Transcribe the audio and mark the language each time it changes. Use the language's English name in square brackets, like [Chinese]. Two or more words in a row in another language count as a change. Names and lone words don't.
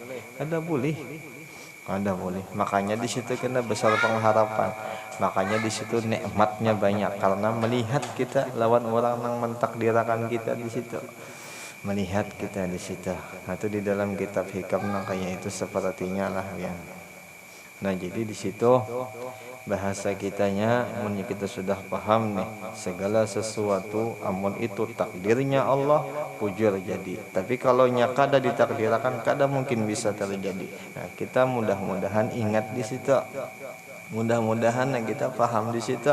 [Banjar] Ada boleh. Makanya di situ kita besar pengharapan. Makanya di situ nikmatnya banyak karena melihat kita lawan orang yang mentakdirkan kita di situ. Melihat kita di situ. Atau di dalam kitab hikam kayak itu sepertinya lah ya. Nah, jadi di situ bahasa kitanya amun kita sudah paham nih segala sesuatu amun itu takdirnya Allah pujur jadi, tapi kalau kada ditakdirkan kada mungkin bisa terjadi. Nah, kita mudah-mudahan ingat di situ, mudah-mudahan kita paham di situ.